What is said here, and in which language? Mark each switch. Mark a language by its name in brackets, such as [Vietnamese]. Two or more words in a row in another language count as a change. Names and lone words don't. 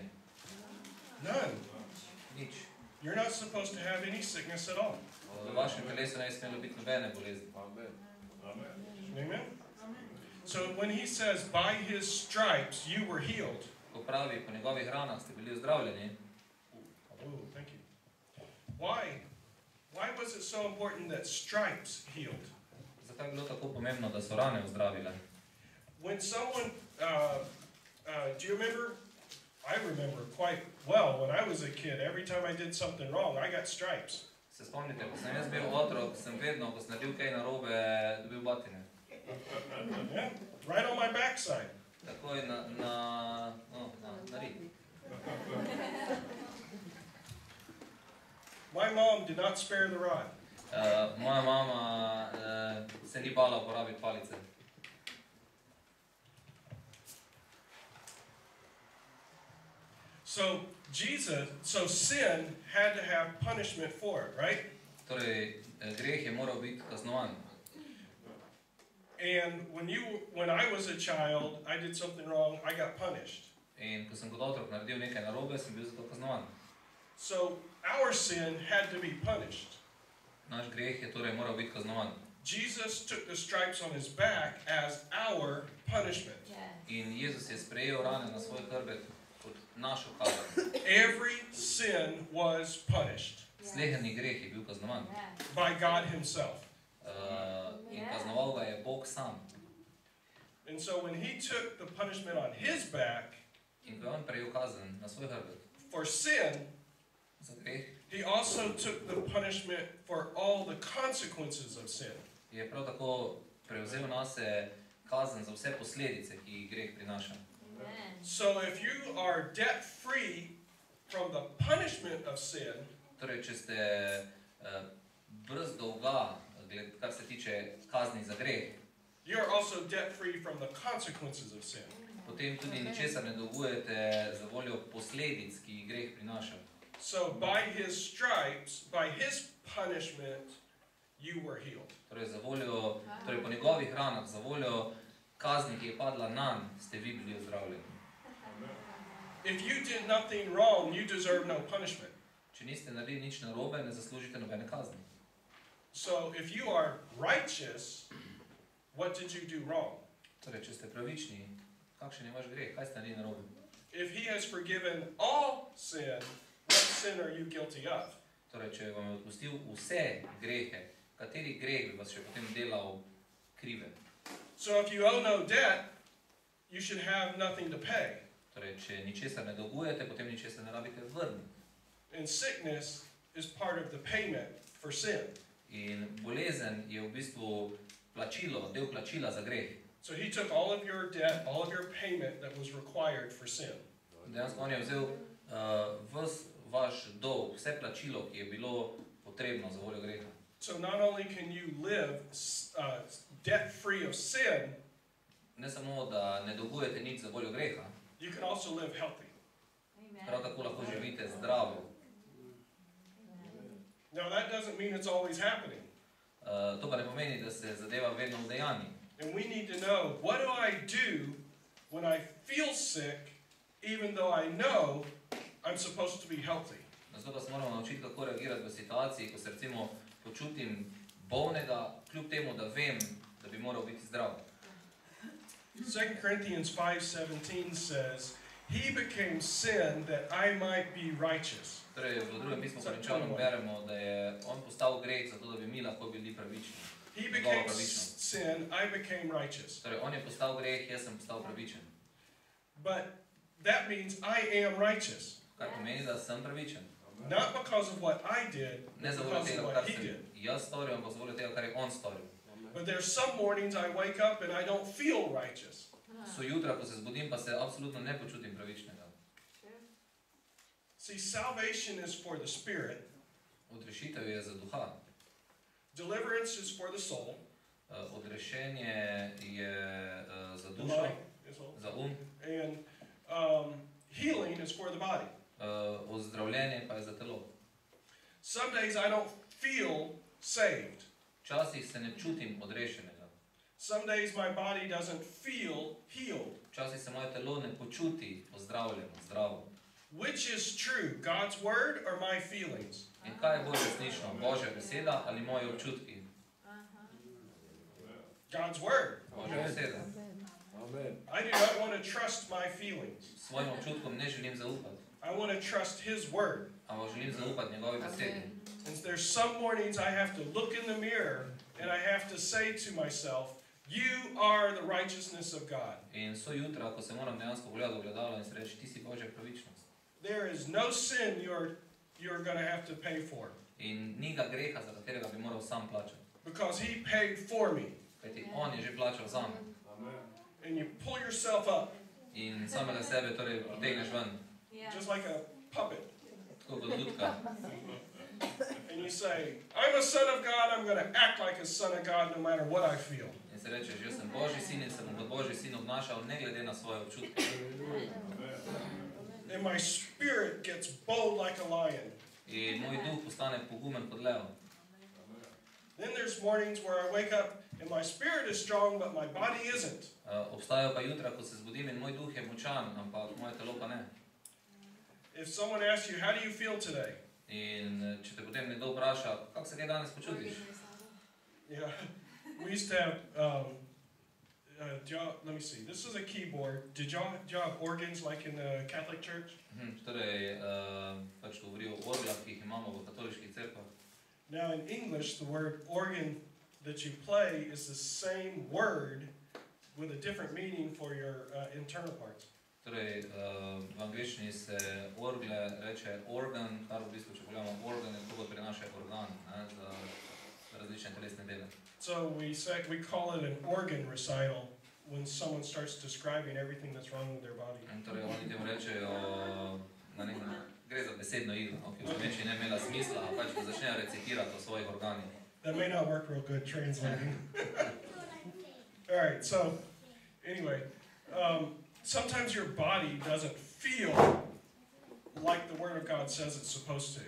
[English] None. [Slovenian] Nič. [English] You're not supposed to have any sickness at all. [Slovenian] V vašem telesu ne smelo biti nobene bolezni. [English] Amen? So when he says, by his stripes you were healed. [Slovenian] Ko pravi, po njegovih ranah ste bili ozdravljeni. [English] Oh, thank you. Why? Why was it so important that stripes healed? [Slovenian] Zakaj je bilo tako pomembno, da so rane ozdravile? [English] When someone, do you remember? I remember quite well when I was a kid. Every time I did something wrong, I got stripes. [Slovenian] Se spomnite, ko sem jaz bil otrok, sem vedno, ko sem naredil kaj narobe, dobil batine. [English] Yeah, right on my backside. [Slovenian] Takoj na rit. [English] My mom did not spare the rod. [Slovenian] Moja mama se ni bala uporabiti palice. [English] So sin had to have punishment for it, right? [Slovenian] Torej, greh je moral biti kaznovan. [English] And when I was a child, I did something wrong, I got punished. [Slovenian] In ko sem kot otrok naredil nekaj narobe, sem bil za to kaznovan. [English] So our sin had to be punished. [Slovenian] Naš greh je torej moral biti kaznovan. [English] Jesus took the stripes on his back as our punishment. [Slovenian] In Jezus je sprejel rane na svoj hrbet kot našo kazen. [English] Every sin was punished. [Slovenian] Sleherni greh je bil kaznovan. [English] By God himself. [Slovenian] In kaznoval ga je Bog sam. [English] And so when he took the punishment on his back, [Slovenian] in ko je on prejel kazen na svoj hrbet [English] for sin, [Slovenian] za greh, [English] he also took the punishment for all the consequences of sin. [Slovenian] Je prav tako prevzel nase kazen za vse posledice, ki jih greh prinaša. [English] So if you are debt free from the punishment of sin, [Slovenian] torej, če ste brez dolga, kar se tiče kazni za greh, [English] you are also debt free from the consequences of sin. [Slovenian] Potem tudi ničesar ne dolgujete za voljo posledic, ki jih greh prinaša. [English] So by his stripes, by his punishment, you were healed. [Slovenian] Torej, torej po njegovih ranah, za voljo kazni, ki je padla nanj, ste vi bili ozdravljeni. [English] If you did nothing wrong, you deserve no punishment. [Slovenian] Če niste naredili nič narobe, ne zaslužite nobene kazni. [English] So if you are righteous, what did you do wrong? [Slovenian] Torej, če ste pravični, kakšen je vaš greh? Kaj ste naredili narobe? [English] If he has forgiven all sin, what sin are you guilty of? [Slovenian] Torej, če vam je odpustil vse grehe, kateri greh bi vas še potem delal krive? [English] So if you owe no debt, you should have nothing to pay. [Slovenian] Torej, če ničesar ne dolgujete, potem ničesar ne rabite vrniti. [English] And sickness is part of the payment for sin. [Slovenian] In bolezen je v bistvu plačilo, del plačila za greh. [English] So he took all of your debt, all of your payment that was required for sin. [Slovenian] Dejansko on je vzel ves vaš dolg, vse plačilo, ki je bilo potrebno za voljo greha. [English] So not only can you live debt free of sin, [Slovenian] ne samo, da ne dolgujete nič za voljo greha, [English] you can also live healthy. [Slovenian] Prav tako lahko živite zdravo. [English] Now that doesn't mean it's always happening. [Slovenian] To pa ne pomeni, da se zadeva vedno udejanji. [English] And we need to know, what do I do when I feel sick, even though I know I'm supposed to be healthy? [Slovenian] Zato pa se moramo naučiti, kako reagirati v situaciji, ko se recimo počutim bolnega, kljub temu, da vem, da bi moral biti zdrav. [English] 2 Corinthians 5:17 says, he became sin that I might be righteous. [Slovenian] Torej, v drugem pismu Korinčanom beremo, da je on postal greh, zato da bi mi lahko bili pravični. [English] He became sin, I became righteous. [Slovenian] Torej, on je postal greh, jaz sem postal pravičen. [English] But that means I am righteous. [Slovenian] Kar pomeni, da sem pravičen. [English] Not because of what I did, [Slovenian] Ne za [English] but [Slovenian] voljo [English] because [Slovenian] tega, [English] of [Slovenian] kar [English] what he [Slovenian] sem [English] did. [Slovenian] jaz storil, ampak za voljo tega, kar je on storil. [English] But there's some mornings I wake up and I don't feel righteous. [Slovenian] So jutra, ko se zbudim, pa se absolutno ne počutim pravičnega. [English] See, salvation is for the spirit. [Slovenian] Odrešitev je za duha. [English] Deliverance is for the soul. [Slovenian] Odrešenje je za dušo, za [English] and healing is for the body. [Slovenian] Ozdravljenje pa je za telo. [English] Some days I don't feel saved. [Slovenian] Včasih se ne čutim odrešenega. [English] Some days my body doesn't feel healed. [Slovenian] Včasih se moje telo ne počuti ozdravljeno, zdravo. [English] Which is true, God's word or my feelings? [Slovenian] In kaj je bolj resnično, Božja beseda ali moji občutki? [English] God's word. [Slovenian] Božja beseda. [English] I do not want to trust my feelings. [Slovenian] Svojim občutkom ne želim zaupati. [English] I want to trust His word. [Slovenian] Ampak želim zaupati njegovi besedi. [English] And there's some mornings I have to look in the mirror and I have to say to myself, you are the righteousness of God. [Slovenian] In so jutra, ko se moram dejansko pogledati v ogledalo in se reči, ti si Božja pravičnost. [English] There is no sin you're going to have to pay for. [Slovenian] In ni ga greha, za katerega bi moral sam plačati. [English] Because He paid for me. [Slovenian] Kajti on je že plačal zame. [English] And you pull yourself up. [Slovenian] In samega sebe torej potegneš ven. [English] Just like a puppet. [Slovenian] Tako kot lutka. [English] And you say, I'm a son of God, I'm going to act like a son of God no matter what I feel. [Slovenian] In se rečeš, jaz sem Božji sin in se bom kot Božji sin obnašal ne glede na svoje občutke. [English] And my spirit gets bold like a lion. [Slovenian] In moj duh postane pogumen kot lev. [English] Then there's mornings where I wake up and my spirit is strong, but my body isn't. [Slovenian] Obstajajo pa jutra, ko se zbudim in moj duh je močan, ampak moje telo pa ne. [English] If someone asks you, how do you feel today? [Slovenian] In če te potem nekdo vpraša, kako se kaj danes počutiš? [English] Yeah, we used to have, let me see, this is a keyboard. Did y'all have organs like in the Catholic Church? [Slovenian] Torej, pač govori o orglah, ki jih imamo v katoliških cerkvah. [English] Now in English, the word organ that you play is the same word with a different meaning for your internal parts. [Slovenian] Torej, v angleščini se orgle reče organ, kar v bistvu, če pogledamo organ, je tako prinaša organ, za različne telesne dele. [English] So we call it an organ recital when someone starts describing everything that's wrong with their body. [Slovenian] Torej, oni temu rečejo, gre za besedno igro, ki v slovenščini ne imela smisla, a pač začnejo recitirati o svojih organih. [English] That may not work real good translating. All right, so anyway, sometimes your body doesn't feel like the Word of God says it's supposed to.